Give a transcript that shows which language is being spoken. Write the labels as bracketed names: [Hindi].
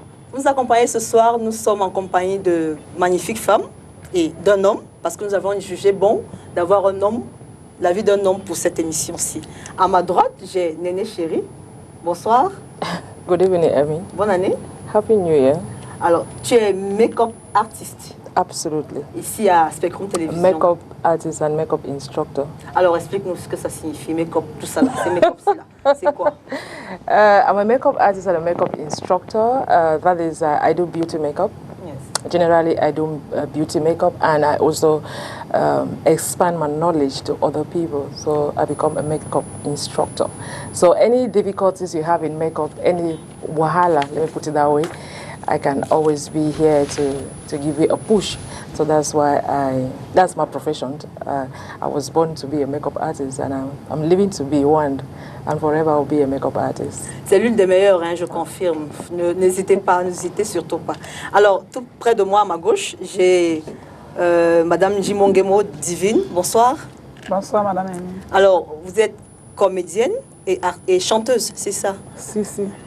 [French] Pour nous accompagner ce soir, nous sommes en compagnie de magnifiques femmes et d'un homme, parce que nous avons jugé bon d'avoir un homme, la vie d'un homme pour cette émission-ci. À ma droite, j'ai Néné Chéri. Bonsoir. [English] Good evening, Amy. [French] Bonne année. [English] Happy New Year. [French] Alors, tu es make-up artiste. [English] Absolutely. [French] Ici à Spectrum Télévision. [English] Make-up artist and make-up instructor. [French] Alors, explique-nous ce que ça signifie, make-up, tout ça là. C'est make-up, c'est là. C'est quoi? [English] I'm a make-up artist and a make-up instructor. That is, I do beauty makeup. Yes. Generally, I do beauty makeup, and I also expand my knowledge to other people. So I become a makeup instructor. So any difficulties you have in makeup, any wahala, let me put it that way, I can always be here to give you a push. So that's why that's my profession. I was born to be a makeup artist, and I'm living to be one, and forever I'll be a makeup artist. [French] C'est l'une des meilleures, hein, je confirme. N'hésitez pas, n'hésitez surtout pas. Alors, tout près de moi, à ma gauche, j'ai Madame Jimongemo Divine. Bonsoir. Bonsoir, Madame Amy. Alors, vous êtes comédienne et chanteuse, c'est ça? Si, si.